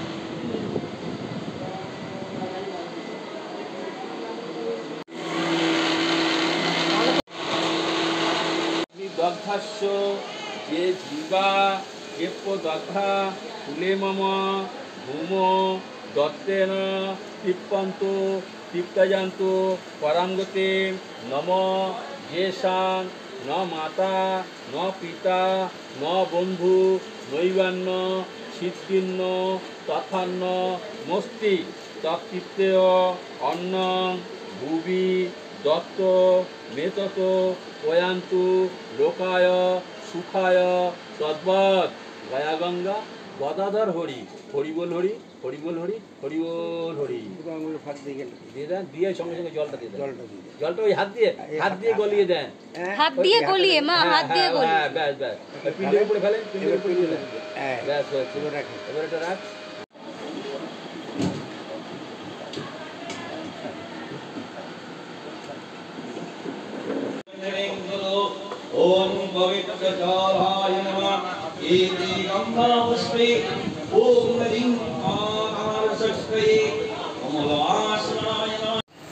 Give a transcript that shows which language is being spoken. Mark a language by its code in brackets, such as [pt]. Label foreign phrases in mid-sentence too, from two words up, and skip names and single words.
[sa] দগ্ধাস্য যে জীবা কেপ্য দগ্ধা ফুলে মম ভূম দত্তেন তৃপ্পন্ত তৃপ্তজান্ত পরাঙ্গতে নম। যেষাং ন মাতা ন পিতা ন বন্ধু নৈবান্য সিদ্ধিন্ন তথান্ন মস্তি তৎকৃত্যেয় অন্নং ভুবি দত্ত মেতত পয়ান্তু লোকায় সুখায় তদ্বৎ। [bn] গয়া গঙ্গা গদাধর হরি, হরি বল হরি, হরি বল হরি, হরি বল হরি। দিয়ে দেন, দিয়ে সঙ্গে সঙ্গে জলটা দিয়ে দেন, জলটা ওই হাত দিয়ে গলিয়ে দেন, হাত দিয়ে গলিয়ে মা, হাত দিয়ে গলিয়ে। হ্যাঁ ব্যাস ব্যাস, পিন্ডের উপরে ফেলেন, পিন্ডের উপরে দিয়ে দেন, ব্যাস হয়েছে। এবার এটা রাখ। [sa] ओम पवित्र जलाय नमः। एते गंगा पुष्पे ओम ह्रीं आकार सष्टे कमलासनाय नमः।